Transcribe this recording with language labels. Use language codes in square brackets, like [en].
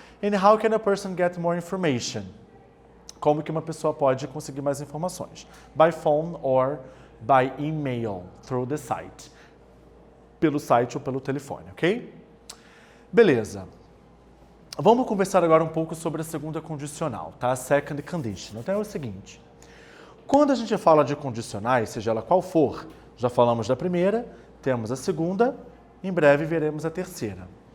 [en] And how can a person get more information? [pt] Como que uma pessoa pode conseguir mais informações? [en] By phone or by email, through the site. [pt] Pelo site ou pelo telefone, ok? Beleza. Vamos conversar agora um pouco sobre a segunda condicional, tá? [en] Second condition. [pt] Então é o seguinte. Quando a gente fala de condicionais, seja ela qual for, já falamos da primeira, temos a segunda, em breve veremos a terceira.